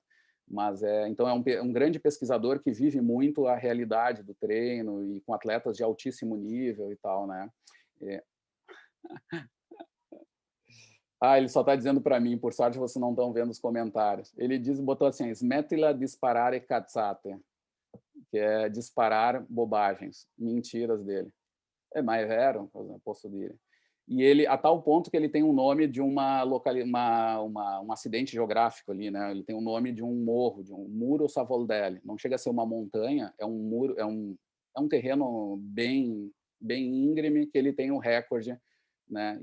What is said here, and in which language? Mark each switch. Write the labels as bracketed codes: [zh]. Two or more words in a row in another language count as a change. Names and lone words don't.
[pt] Mas então é um grande pesquisador que vive muito a realidade do treino e com atletas de altíssimo nível e tal, né? Ele só está dizendo para mim, por sorte vocês não estão vendo os comentários. Ele botou assim, [it] smettila disparare cazzate, [pt] que é disparar bobagens, mentiras dele. [it] Ma è vero, posso dire. [pt] E ele, a tal ponto que ele tem um nome de um acidente geográfico ali, né? Ele tem o nome de um morro, de um Muro Savoldelli. Não chega a ser uma montanha, é um muro, é um terreno bem íngreme que ele tem um recorde, né?